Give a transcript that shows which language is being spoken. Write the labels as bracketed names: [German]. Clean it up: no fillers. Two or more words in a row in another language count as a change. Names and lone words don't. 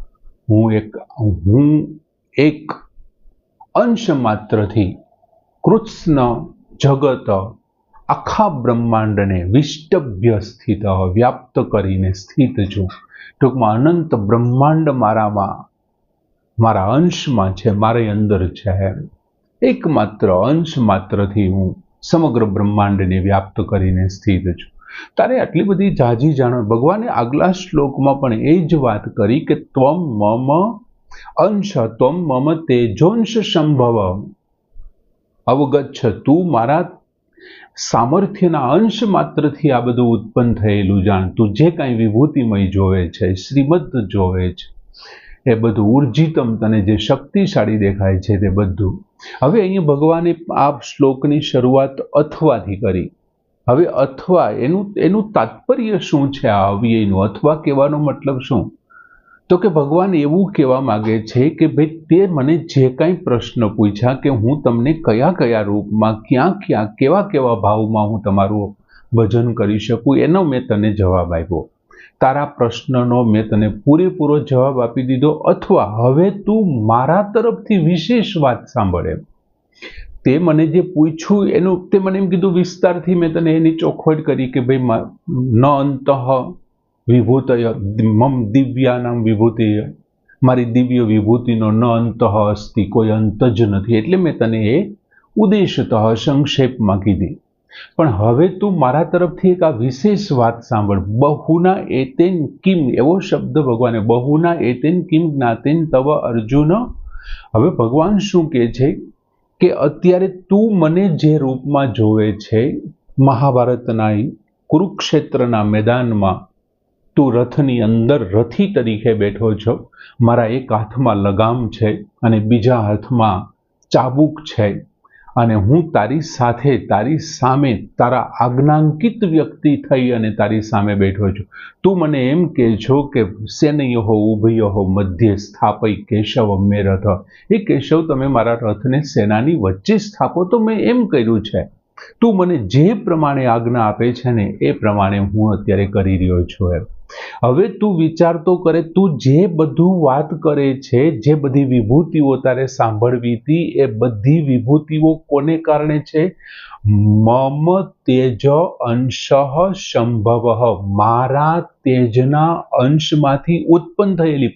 [Gujarati] હું એક અંશ માત્ર થી કૃત્સ્ન જગત આખા બ્રહ્માંડ ને વિષ્ટભ્ય સ્થિત વ્યાપ્ત કરીને સ્થિત છું। ટૂંકમાં અનંત બ્રહ્માંડ મારા અંશ માં છે, મારે અંદર છે। એકમાત્ર અંશ માત્ર થી હું સમગ્ર બ્રહ્માંડ ને વ્યાપ્ત કરીને સ્થિત છું। તારે આટલી બધી જાજી જાણો। ભગવાને આગલા શ્લોક માં પણ એ જ વાત કરી કે [Sanskrit] त्वम मम अंश त्वम मम तेजोंश संभव अवगच्छ [Gujarati] તું મારા સામર્થ્યના અંશ માત્ર થી આ બધું ઉત્પન્ન થયેલું જાણ। તું જે કાંઈ વિભૂતિમય જોવે છે, શ્રીમદ જોવે છે, એ બધું ઊર્જિતમ તને જે શક્તિશાળી દેખાય છે તે બધું। હવે અહીંયા ભગવાને આ શ્લોકની શરૂઆત અથવાથી કરી। હવે અથવા એનું તાત્પર્ય શું છે? આ અવ્યયનું અથવા કહેવાનો મતલબ શું? તો કે ભગવાન એવું કહેવા માંગે છે કે ભાઈ તે મને જે કાંઈ પ્રશ્ન પૂછ્યા કે હું તમને કયા કયા રૂપમાં ક્યાં ક્યાં કેવા કેવા ભાવમાં હું તમારું ભજન કરી શકું એનો મેં તને જવાબ આપ્યો। તારા પ્રશ્નનો મેં તને પૂરેપૂરો જવાબ આપી દીધો। અથવા હવે તું મારા તરફથી વિશેષ વાત સાંભળ। તે મને જે પૂછ્યું એનું તે મને એમ કીધું વિસ્તારથી મેં તને એની ચોખવટ કરી કે ભાઈ [Sanskrit] न अंतः विभूतय मम दिव्यानां [Gujarati] વિભૂતિ મારી દિવ્ય વિભૂતિનો [Sanskrit] न अंतः अस्ति [Gujarati] કોઈ અંત જ નથી એટલે મેં તને એ ઉદ્દેશતઃ સંક્ષેપમાં કીધી। પણ હવે તું મારા તરફથી એક આ વિશેષ વાત સાંભળ। [Sanskrit] बहुना एतेन किम [Gujarati] એવો શબ્દ ભગવાને [Sanskrit] बहुना एतेन किम ज्ञातेन तव अर्जुन। [Gujarati] હવે ભગવાન શું કહે છે કે અત્યારે તું મને જે રૂપમાં જોવે છે મહાભારતના કુરુક્ષેત્રના મેદાનમાં તું રથની અંદર રથી તરીકે બેઠો છો। મારા એક હાથમાં લગામ છે અને બીજા હાથમાં ચાબૂક છે અને હું તારી સાથે તારી સામે તારા આજ્ઞાંકિત વ્યક્તિ થઈ અને તારી સામે બેઠો છો। તું મને એમ કહે છો કે [Sanskrit] सेनयोः उभयोः मध्ये स्थापय केशव मे रथ। [Gujarati] એ કેશવ તમે મારા રથને સેનાની વચ્ચે સ્થાપો તો મેં એમ કર્યું છે। તું મને જે પ્રમાણે આજ્ઞા આપે છે ને એ પ્રમાણે હું અત્યારે કરી રહ્યો છું। હવે તું વિચાર તો કરે, તું જે બધું વાત કરે છે, જે બધી વિભૂતિઓ તારે સાંભળવી હતી, એ બધી વિભૂતિઓ કોને કારણે છે? [Sanskrit] મમ તેજ અંશ સંભવ, [Gujarati] મારા તેજના અંશમાંથી ઉત્પન્ન થયેલી.